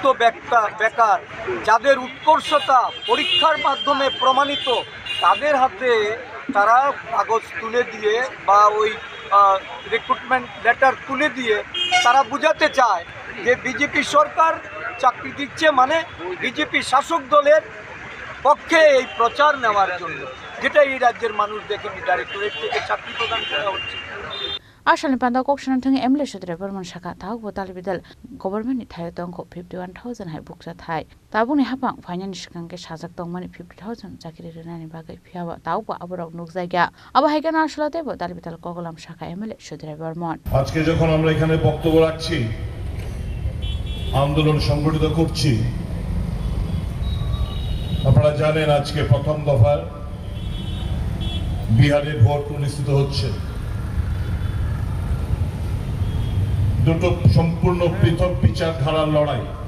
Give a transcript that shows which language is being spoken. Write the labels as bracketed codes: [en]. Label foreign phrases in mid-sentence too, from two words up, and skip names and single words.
[bn] বেকার, যাদের উৎকর্ষতা পরীক্ষার মাধ্যমে প্রমাণিত, তাদের হাতে তারা কাগজ তুলে দিয়ে বা ওই [en] recruitment letter [bn] তুলে দিয়ে তারা বোঝাতে চায় যে বিজেপি সরকার চাকরি দিচ্ছে, মানে বিজেপি শাসক দলের পক্ষে এই প্রচার নেওয়ার জন্য, যেটা এই রাজ্যের মানুষ দেখেনি। ডাইরেক্টরেট থেকে চাকরি প্রদান করা হচ্ছে। [trp] आशलनि पान्डा कक्सनान थंगे एमएलए सुधीर बर्मन साखा ताहु बोताल बिदल गभर्नमेन्टनि थायो तंखौ 51,000 हाय बुकजा थाय ताबुनि हापां फाइनान्स सिगांके साजाक तंमानि 50,000 चाकरि रेनानि बागै फियाबा ताउबा अबरक नुक जायगा आबा हायगान आशलाते बोताल बिदल कगलाम साखा एमएलए सुधीर बर्मन [bn] আজকে যখন আমরা এখানে বক্তব্য রাখছি, আন্দোলন সংগঠিত করছি, আপনারা জানেন আজকে প্রথম দফার বিহারে ভোট অনুষ্ঠিত হচ্ছে। দুটো সম্পূর্ণ পৃথক বিচারধারার লড়াই।